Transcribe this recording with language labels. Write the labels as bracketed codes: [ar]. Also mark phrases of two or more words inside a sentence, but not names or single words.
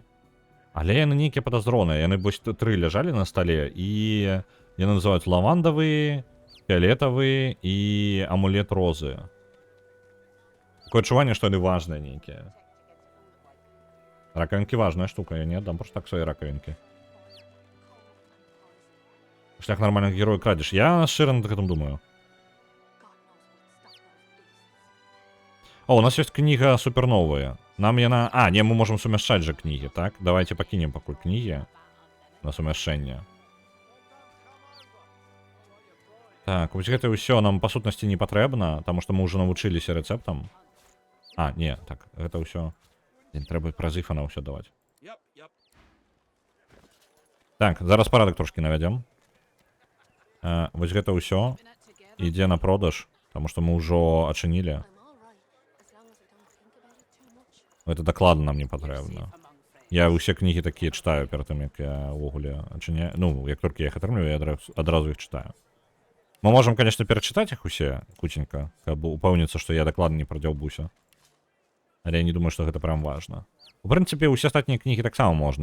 [be] Але яны нейкія падазроныя. Яны вось 3 ляжалі на стале, і яны называюць лавандавы, фіолетавы і амулет розы. Такое адчуванне, што яны важныя нейкія. Ракавінкі важная штука, я не аддам просто так свае ракавінкі. Шлях нормальных герояў крадзеш. Я шчыра над гэтым думаю. [en] God knows what stuff those beasts. [be] О, у нас ёсць кніга суперновая. Нам яна... А, не, мы можам сумяшчаць жа кнігі, так? Давайте пакінем пакуль кнігі на сумяшчэнне. Так, вось гэта ўсё нам па сутнасці не патрэбна, таму што мы ўжо навучыліся рэцэптам. А, не, так, гэта ўсё... Трэба праз іфана ўсё даваць. [en] Yep, yep. [be] Так, зараз парадак трошкі навядзем. Вось гэта ўсё [en] Keeping it together. [be] ідзе на продаж, таму што мы ўжо ачынілі. [en] I'm all right, as long as I don't think about it too much. [be] Гэта дакладна нам не [en] You're [be] патрэбна. [en] safe among friends. [be] Я ўсе кнігі такія чытаю перад тым, як я ўвогуле ачыняю. Ну, як толькі я іх атрымліваю, я адразу іх чытаю. Мы можам, конечно, перачытаць іх усе куценька, каб упэўніцца, што я дакладна не прадзяўбуся. Але я не думаю, што гэта прям важна. У прынцыпе, усе астатнія кнігі таксама можна.